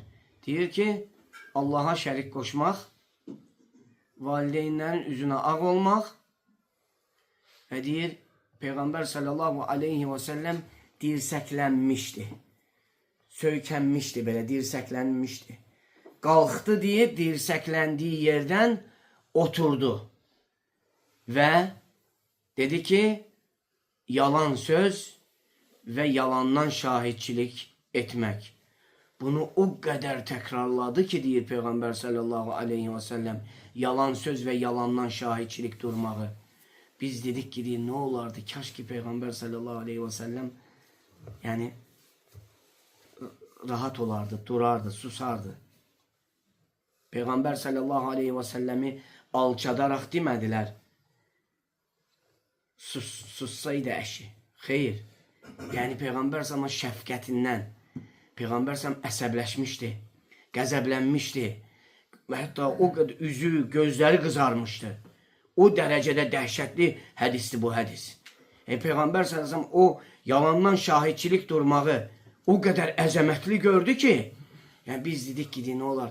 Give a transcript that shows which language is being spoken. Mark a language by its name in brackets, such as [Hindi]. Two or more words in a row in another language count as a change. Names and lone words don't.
[Azerbaijani] Deyir ki, Allaha şərik qoşmaq, valideynlərin üzünə ağ olmaq və deyir, Peyğəmbər [Arabic] صلى الله عليه وسلم [Azerbaijani] dirsəklənmişdi. Söykənmişdi, belə dirsəklənmişdi. Qalxdı deyib, dirsəkləndiyi yerdən oturdu və dedi ki, [Turkish] yalan söz ve yalandan şahitçilik etmek. Bunu o kadar tekrarladı ki deyir Peygamber [Arabic] صلى الله عليه وسلم, [Turkish] yalan söz ve yalandan şahitçilik durmağı. Biz dedik ki deyir, ne olardı? Kaş ki Peygamber [Arabic] صلى الله عليه وسلم [Turkish] yani rahat olardı, durardı, susardı. Peygamber [Arabic] صلى الله عليه وسلم [Turkish] alçadarak demediler. Sussaydı eşi. Hayır. [Azerbaijani] Yani Peyğəmbər sama şəfqətindən, Peyğəmbər sam əsəbləşmişdi, qəzəblənmişdi və hətta o qədər üzü, gözləri qızarmışdı. O dərəcədə dəhşətli hədisdir bu hədis. Peyğəmbər sam o yalandan şahidçilik durmağı o kadar əzəmətli gördü ki, yani biz dedik ki, ne olar?